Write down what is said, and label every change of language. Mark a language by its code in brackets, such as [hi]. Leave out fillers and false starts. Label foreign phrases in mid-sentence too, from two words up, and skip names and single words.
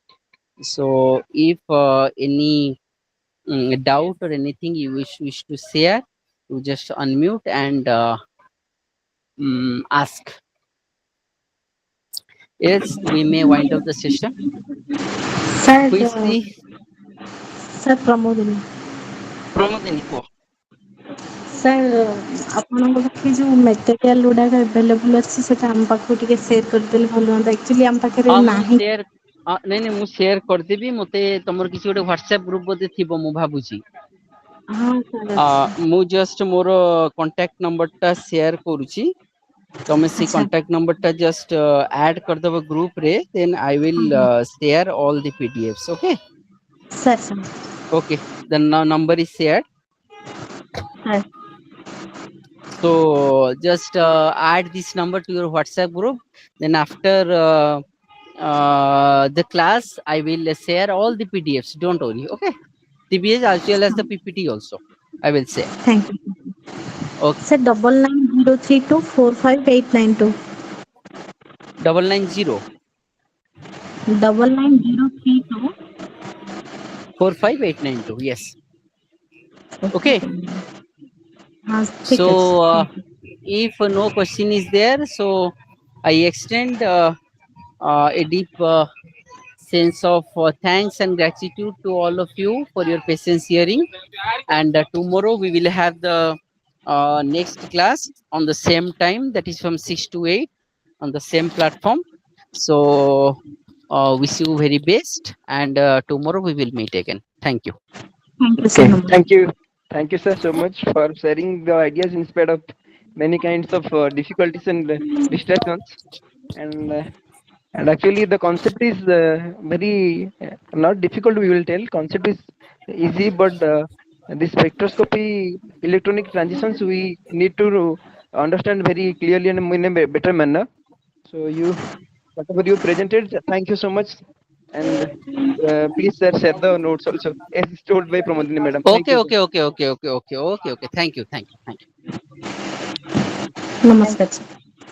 [en] So if any doubt or anything you wish to share, you just unmute and ask. Yes, we may wind up the session. Sir, Who is the sir ପ୍ରମୋଦିନୀ Pramodini? [or] ସାର୍ ଆପଣଙ୍କ ପାଖରେ ଯେଉଁ ମେଟେରିଆଲ ଗୁଡ଼ାକ ଆଭେଲେବୁଲ୍ ଅଛି ସେଟା ଆମ ପାଖକୁ ଟିକେ ସେୟାର କରିଦେଲେ ଭଲ ହୁଅନ୍ତା ଆକ୍ଚୁଆଲି ଆମ ପାଖରେ ହଁ ମୁଁ ନାହିଁ। ସେୟାର ନାଇଁ ନାଇଁ ମୁଁ ସେୟାର କରିଦେବି। ମତେ ତମର କିଛି ଗୋଟେ ହ୍ୱାଟ୍ସଆପ ଗ୍ରୁପ ବୋଧେ ଥିବ ମୁଁ ଭାବୁଛି। ହଁ ସାର୍ ଅଛି। ମୁଁ ଜଷ୍ଟ ମୋର [en] contact number [or] ଟା ସେୟାର କରୁଛି। ତମେ ସେ ଆଚ୍ଛା [en] contact number [or] ଟା ଜଷ୍ଟ ଆଡ କରିଦବ ଗ୍ରୁପ ରେ, [en] then I [or] ହଁ [en] ୱିଲ୍ [or] ହଁ [en] share all the PDFs. Okay. [or] ସାର୍ ସାର୍ [en] Okay. The number is shared. [or] ସାର୍ [en] So just add this number to your WhatsApp group. Then after the class, I will share all the PDFs. Don't worry. Okay. TBS as well as the PPT also. I will share. thank you Okay. [or] ସାର୍ 9903245892 990 9903245892। [en] 45892. Yes. Okay. [or] ହଁ ଠିକ୍ ଅଛି [en] So thank you. if no question is there, so I extend a deep sense of thanks and gratitude to all of you for your patience hearing. And tomorrow we will have the next class on the same time, that is from 6 to 8 on the same platform. So wish you very best, and tomorrow we will meet again. Thank you. thank you sir Okay, [or] ନମସ୍କାର। [en] thank you, sir, so much for sharing the ideas in spite of many kinds of difficulties and distractions. And actually, the concept is very not difficult. We will tell concept is easy, but this spectroscopy, electronic transitions, we need to understand very clearly and in a better manner. So whatever you presented, thank you so much. And please, sir, share the notes also, as told by Pramodini madam. Thank Okay, you, sir. okay, okay, okay, okay, okay, okay, okay. Thank you, thank you, thank you. [or] ନମସ୍କାର ସାର୍।